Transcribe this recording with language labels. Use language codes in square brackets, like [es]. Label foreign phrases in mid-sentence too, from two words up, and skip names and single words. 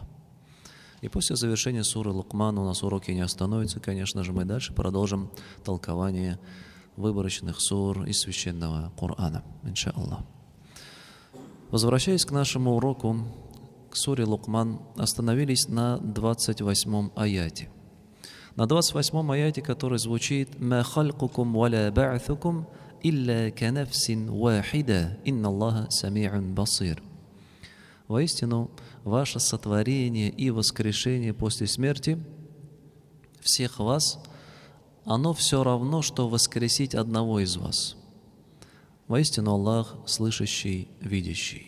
[ru] И после завершения суры Лукман у нас уроки не остановятся, конечно же, мы дальше продолжим толкование выборочных сур из священного Корана, иншаллах. Возвращаясь к нашему уроку, к суре Лукман, остановились на 28-м аяте. На 28-м аяте, который звучит [ar] «ما خلقكم ولا بعثكم إلا كنفس واحدة إن الله سميع بصير». [ru] Воистину, ваше сотворение и воскрешение после смерти всех вас, оно все равно, что воскресить одного из вас. Воистину, Аллах слышащий, видящий.